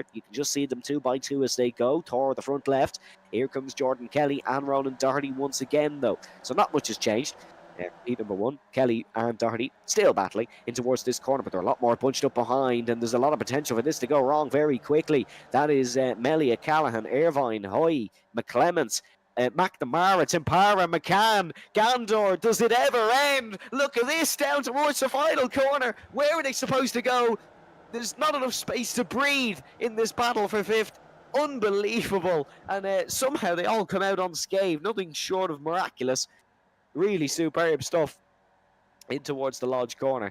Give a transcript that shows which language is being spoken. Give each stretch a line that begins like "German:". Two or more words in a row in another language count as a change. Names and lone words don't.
English: You can just see them 2 by 2 as they go. Thor the front left. Here comes Jordan Kelly and Ronan Doherty once again, though. So not much has changed. Heat number 1, Kelly and Doherty still battling in towards this corner, but they're a lot more bunched up behind, and there's a lot of potential for this to go wrong very quickly. That is Melia, Callaghan, Irvine, Hoy, McClemens, McNamara, Timpara, McCann, Gandor. Does it ever end? Look at this, down towards the final corner. Where are they supposed to go? There's not enough space to breathe in this battle for 5th. Unbelievable. And somehow they all come out unscathed. Nothing short of miraculous. Really superb stuff in towards the Lodge corner.